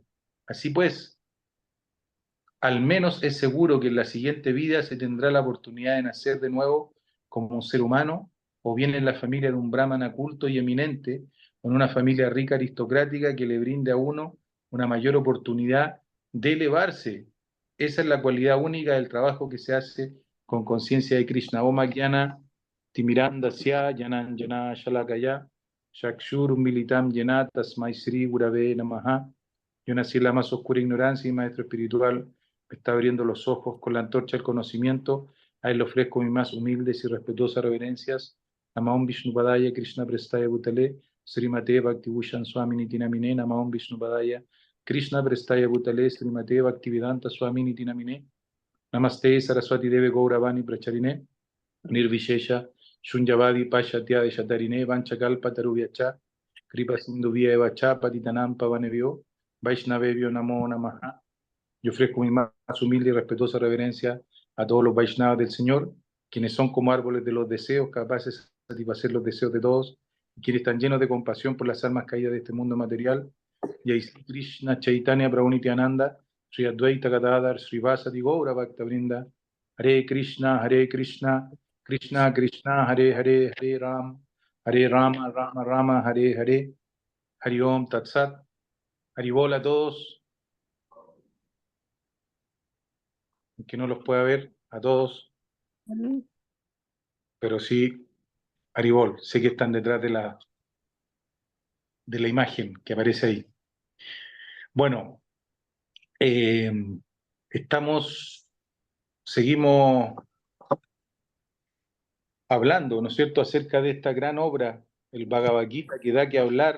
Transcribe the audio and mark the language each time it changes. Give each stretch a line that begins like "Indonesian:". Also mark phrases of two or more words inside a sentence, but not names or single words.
Spanish: Así pues, al menos es seguro que en la siguiente vida se tendrá la oportunidad de nacer de nuevo como un ser humano, o viene en la familia de un brahmana culto y eminente, o en una familia rica aristocrática que le brinde a uno una mayor oportunidad de elevarse. Esa es la cualidad única del trabajo que se hace con conciencia de Krishna.
Sanskrit: Om Jnana Timirandasya Janan Jana Shalakaya Shakshur Militam Jena Tasmai Sri Gurave Namaha.
Spanish: Yo nací en la más oscura ignorancia y maestro espiritual me está abriendo los ojos con la antorcha del conocimiento. A él le ofrezco mis más humildes y respetuosas reverencias.
Sanskrit: Namaon Vishnupadaya Krishna Prestaya Bhutale Srimate Bhaktivushan Swami Nitinamine. Namaon Vishnupadaya Krishna Prestaya Bhutale Srimate Bhaktivedanta Swami Nitinamine. Namaste Saraswati Deve Gauravani Pracharine Nirvishesha Shunyavadi Pashatya Deshatarine Vanchakalpa Tarubhyacha Kripa Sindhuvya Evacha Patitanam Pavanebhyo Vaishnavebhyo Namo Namaha.
Spanish: Yo ofrezco mi más humilde y respetuosa reverencia a todos los Vaishnavas del Señor, quienes son como árboles de los deseos, capaces de satisfacer los deseos de todos, y quienes están llenos de compasión por las almas caídas de este mundo material. Y ahí
Sanskrit: Krishna Chaitanya Prabhu Nityananda, Sri Advaita Gadadhar, Srivasati Gaura Bhakta Vrinda, Hare Krishna, Krishna Krishna, Hare Hare, Hare Rama, Rama Rama, Hare Hare, Hari Om Tat Sat, Haribol
Spanish: a todos. Que no los pueda ver a todos, pero sí, Haribol, sé que están detrás de la imagen que aparece ahí. Bueno, seguimos hablando, ¿no es cierto?, acerca de esta gran obra, el Bhagavad Gita, que da que hablar.